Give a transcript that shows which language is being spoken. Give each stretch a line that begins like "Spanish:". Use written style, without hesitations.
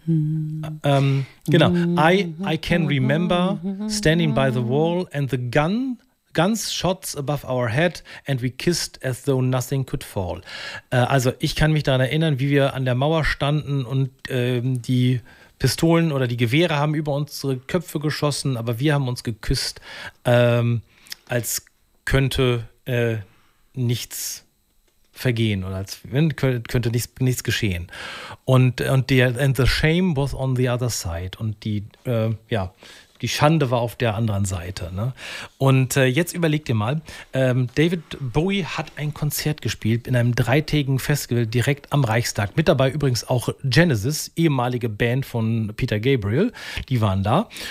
English: I can remember standing by the wall and the guns shots above our head and we kissed as though nothing could fall.
German: Also ich kann mich daran erinnern, wie wir an der Mauer standen und die Pistolen oder die Gewehre haben über unsere Köpfe geschossen, aber wir haben uns geküsst, als könnte nichts vergehen oder als könnte nichts geschehen.
English: Und the shame was on the other side.
German: Und die Schande war auf der anderen Seite. Ne? Und jetzt überlegt ihr mal, David Bowie hat ein Konzert gespielt in einem dreitägigen Festival direkt am Reichstag. Mit dabei übrigens auch Genesis, ehemalige Band von Peter Gabriel. Die waren da.